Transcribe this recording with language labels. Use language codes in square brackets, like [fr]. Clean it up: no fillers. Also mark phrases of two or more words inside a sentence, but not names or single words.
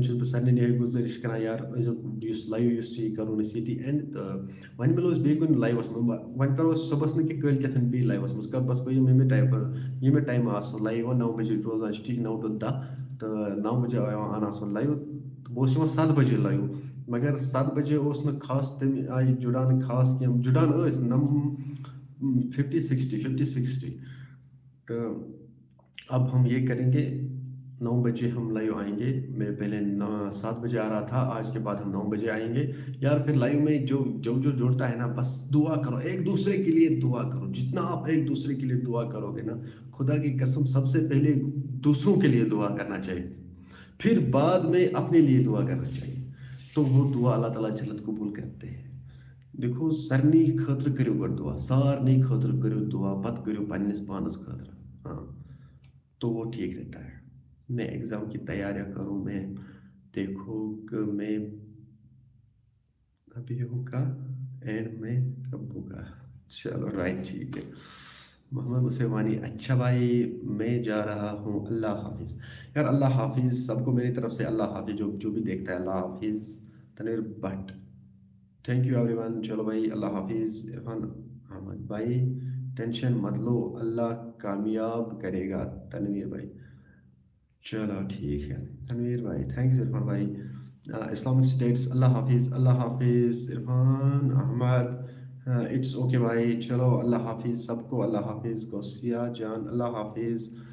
[ks] چھُس بہٕ سارنٕے یِہوٚے گُزٲرِش کران یار أزیُک یُس لایِو یُس چھُ یہِ کَرون أسۍ ییٚتی اینڈ تہٕ وۄنۍ مِلو أسۍ بیٚیہِ کُنہِ لایِوَس منٛز وۄنۍ کَرو أسۍ صُبحس نہٕ کینٛہہ کٲلۍ کٮ۪تھ بیٚیہِ لایِوَس منٛز بَس بہٕ ییٚمہِ ٹایمہٕ آسو لایِو 9 بجے روزان چھِ ٹھیٖک 9 to 10 تہٕ 9 بجے یِوان اَنان سُہ لایِو تہٕ بہٕ اوسُس یِوان 7 بجے لایِو مگر 7 بجے اوس نہٕ خاص تَمہِ آیہِ جُڑان خاص کینٛہہ جُڑان ٲسۍ 50-60 تہٕ [ur] اب ہم یہ کریں گے 9 بجے ہم لائیو آئیں گے میں پہلے 7 بجے آ رہا تھا آج کے بعد ہم 9 بجے آئیں گے یار پھر لائیو میں جو جوڑتا ہے نا بس دعا کرو ایک دوسرے کے لیے دعا کرو جتنا آپ ایک دوسرے کے لیے دعا کرو گے نا خدا کی قسم سب سے پہلے دوسروں کے لیے دعا کرنا چاہیے پھر بعد میں اپنے لیے دعا کرنا چاہیے تو وہ دعا اللہ تعالیٰ جلد قبول کرتے ہیں دیکھو [ks] سارنٕے خٲطرٕ کٔرِو گۄڈٕ دعا سارنٕے خٲطرٕ کٔرِو دعا پَتہٕ کٔرِو پنٛنِس پانَس خٲطرٕ [ur] ہاں تو وہ ٹھیک رہتا ہے میں ایگزام کی تیاریاں کروں میں دیکھو کہ میں ابھی ہوں کا اینڈ میں کب ہوگا چلو بھائی ٹھیک ہے محمد عثمانی اچھا بھائی میں جا رہا ہوں اللہ حافظ یار اللہ حافظ سب کو میری طرف سے اللہ حافظ جو بھی دیکھتا ہے اللہ حافظ تنویر بٹ [en] thank you everyone [ur] چلو بھائی اللہ حافظ عرفان احمد بھائی ٹینشن مت لو اللہ کامیاب کرے گا تنویر بھائی چلو ٹھیک ہے تنویر بھائی تھینکس عرفان بھائی اسلامک اسٹیٹس اللہ حافظ عرفان احمد [en] it's okay [ur] بھائی چلو اللہ حافظ سب کو اللہ حافظ غوثیہ جان اللہ حافظ